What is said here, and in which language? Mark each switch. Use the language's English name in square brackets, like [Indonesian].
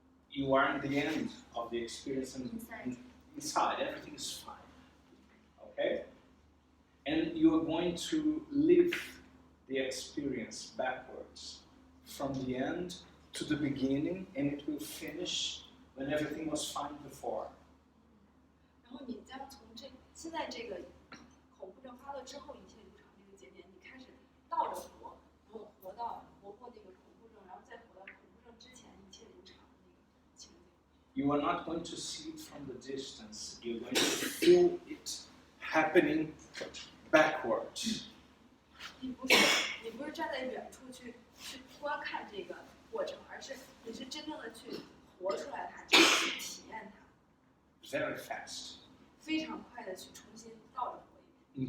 [English] You are in the end of the experience and inside everything is fine. Okay? And you are going to live the experience backwards from the end to the beginning, and it will finish when everything was fine before. [Chinese] 然后你将从现在这个恐怖症发作之后一切如常这个节点，你开始倒着活，然后活过那个恐怖症，然后再活到恐怖症之前一切如常的那个情景。 [English] You are not going to see it from the distance. You're going to feel it happening backwards. [Chinese] 你不是站在远处去观看这个过程，而是你是真正的去活出来它，去体验它。 [English] Very fast. [Chinese] 非常快的去重新倒着活一遍。